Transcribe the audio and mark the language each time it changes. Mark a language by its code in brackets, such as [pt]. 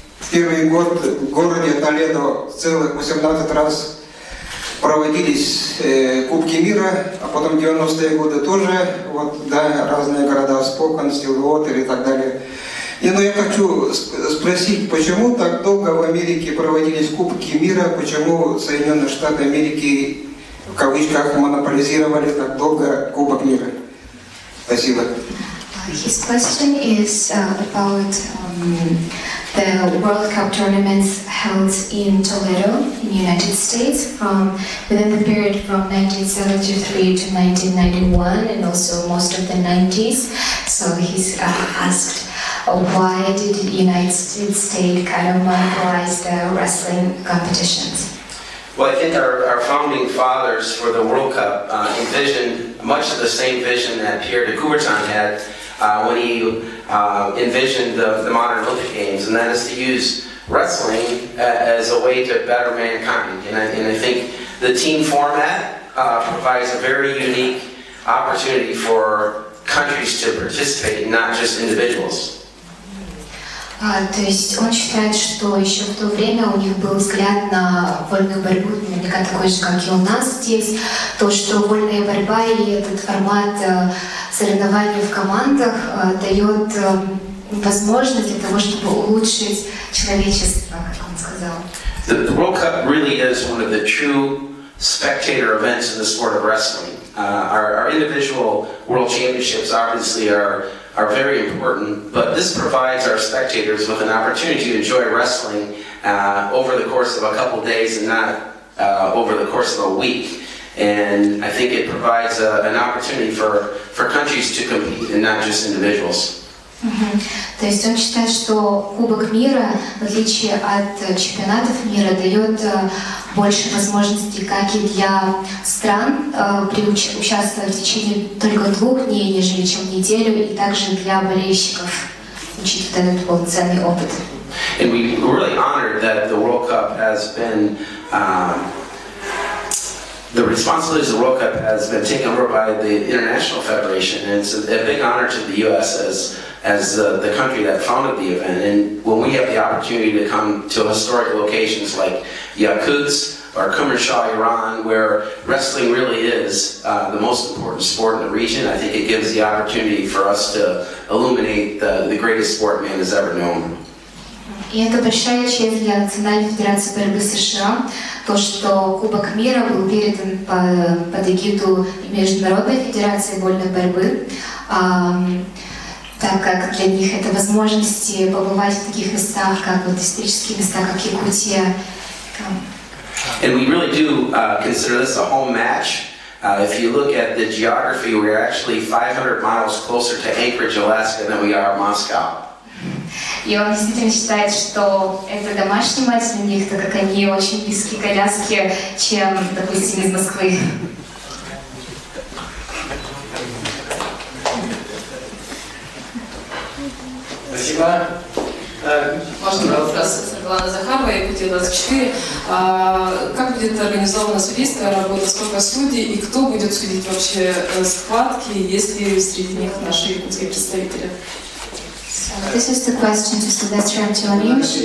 [ru] первый год в городе Толедо целых 18 раз проводились Кубки мира, а потом 90-е годы тоже, вот, да, разные города, Спокан, Стилвотер и так далее. И, я хочу спросить, почему так долго в Америке проводились Кубки мира, почему Соединенные Штаты Америки, в кавычках, монополизировали так долго Кубок мира? Спасибо. [en] His question is about the World Cup tournaments held in Toledo, in the United States, within the period from 1973 to 1991, and also most of the 90s. So he's asked, why did the United States kind of monopolize the wrestling competitions? Well, I think our founding fathers for the World Cup envisioned much of the same vision that Pierre de Coubertin had when he envisioned the modern Olympic Games, and that is to use wrestling as a way to better mankind. And I think the team format provides a very unique opportunity for countries to participate, not just individuals. [ru] То есть он считает, что еще в то время у них был взгляд на вольную борьбу, наверняка такой же, как и у нас здесь, то, что вольная борьба и этот формат соревнований в командах дает возможность для того, чтобы улучшить человечество, как он сказал. [en] The World Cup really is one of the true spectator events in the sport of wrestling. Our individual world championships obviously are very important, but this provides our spectators with an opportunity to enjoy wrestling over the course of a couple days and not over the course of a week. And I think it provides an opportunity for countries to compete and not just individuals. [ru] То есть он считает, что Кубок мира, в отличие от чемпионатов мира, дает больше возможностей как и для стран участвовать в течение только 2 дней, нежели чем неделю, и также для болельщиков получить вот этот полноценный опыт. [en] And we're really honored that the World Cup has been the responsibilities of the World Cup has been taken over by the International Federation, and it's a big honor to the U.S. as the country that founded the event. And when we have the opportunity to come to historic locations like Yakutsk or Kermanshah, Iran, where wrestling really is the most important sport in the region, I think it gives the opportunity for us to illuminate the greatest sport man has ever known. [ru] И это большая честь для Национальной Федерации борьбы США, то, что Кубок мира был передан под эгиду Международной Федерации вольной борьбы, так как для них это возможности побывать в таких местах, как вот исторические места, как Якутия. [en] And we really do consider this a home match. If you look at the geography, we're actually 500 miles closer to Anchorage, Alaska than we are Moscow. [ru] И он действительно считает, что это домашний матч для них, так как они очень близки к Аляске, чем, допустим, из Москвы. Спасибо. Можно вопрос Светлана Захарова, Якутия 24. Как будет организована судейская работа, сколько судей и кто будет судить вообще схватки, есть ли среди них наши якутские представители? [en] This is the question to Sylvester Antonio.